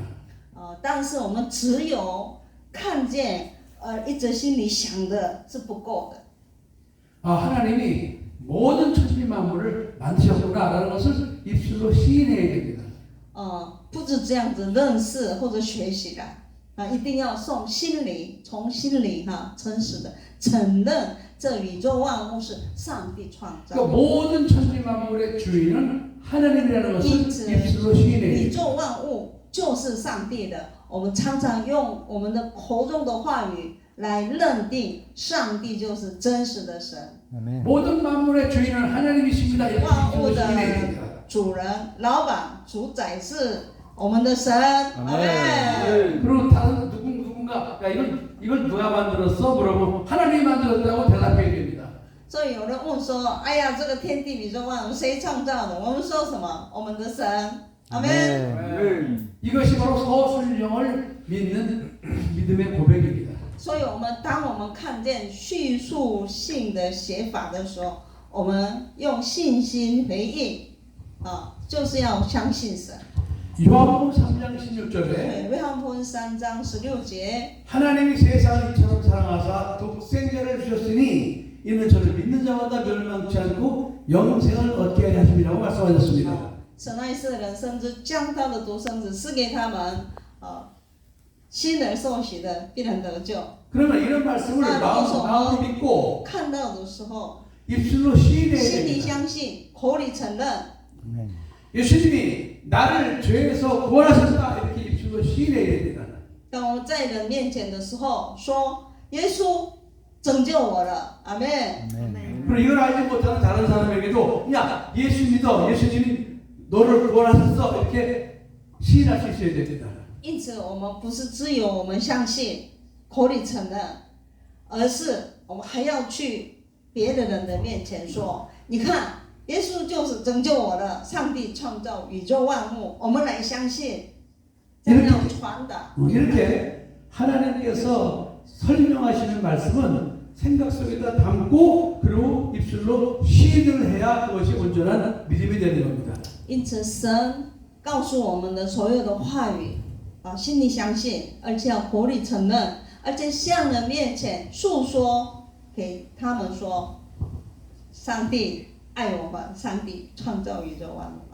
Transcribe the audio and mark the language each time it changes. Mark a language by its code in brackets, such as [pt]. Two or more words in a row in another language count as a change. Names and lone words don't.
[zh] 但是我们只有看见，一直心里想的是不够的。 [ko] 하나님이 모든 천지 만물을 만드셨구나라는 것을 입술로 시인해야 됩니다. [zh] 不止这样子认识或者学习的，一定要从心里诚实的承认这宇宙万物是上帝创造。 [ko] 그러니까 모든 천지 만물의 주인은 하나님이라는 것을 [zh] 因此， [ko] 입술로 시인해야 [zh] 宇 [ko] 됩니다. [zh] 宙万物就是上帝的。我们常常用我们的口中的话语来认定上帝就是真实的神。 [ko] 모든 만물의 주인은 하나님이십니다. 이렇게 [zh] 万物 [ko] 입술로 [zh] 的 [ko] 시인해야 됩니다. [zh] 主人、老板、主宰是我们的神。阿门。 [ko] 그리고 다른 누군가 야 이걸 누가 만들었어? 물어보면 하나님이 만들었다고 대답해야 됩니다. [zh] 所以有人问说：“哎呀，这个天地宇宙万物谁创造的？” 我们说什么？我们的神。阿门。 [ko] 이것이 바로 서술형을 믿는 믿음의 고백입니다. [zh] 所以当我们看见叙述性的写法的时候，我们用信心回应，就是要相信神。 [ko] 요한복음 3장 16절에 [zh] 对，约翰福音3章16节， [ko] 하나님이 세상을 이처럼 사랑하사 독생자를 주셨으니 이는 저를 믿는 자마다 멸망치 않고 영생을 얻게 하려 하심이라고 말씀하셨습니다. [zh] 神爱世人，甚至将他的独生子赐给他们，信而受洗的必然得救。 [ko] 그러면 이런 말씀을 마음으로 믿고 [zh] 看到的时候， [ko] 입술로 시인해야 [zh] 心里 [ko] 됩니다. [zh] 相信，口里承认。 [ko] 예수님이 나를 죄에서 구원하셨다 이렇게 입술로 시인해야 됩니다. [zh] 当我们在人面前的时候，说耶稣拯救我了，阿门。 [ko] 그리고 이걸 알지 못하는 다른 사람에게도 야 예수 믿어 예수님이 너를 구원하셨어 이렇게 시인할 수 있어야 됩니다. [zh] 因此，我们不是只有我们相信，口里承认，而是我们还要去别的人的面前说：“你看，耶稣就是拯救我的，上帝创造宇宙万物，我们来相信。” 这样传达。 [ko] 이렇게 하나님께서 설명하시는 말씀은 생각 속에다 담고 그리고 입술로 시인을 해야 그것이 온전한 믿음이 되는 겁니다. [zh] 因此，神告诉我们的所有的话语，心里相信，而且要口里承认，而且向人面前诉说，给他们说，上帝爱我们，上帝创造宇宙万物。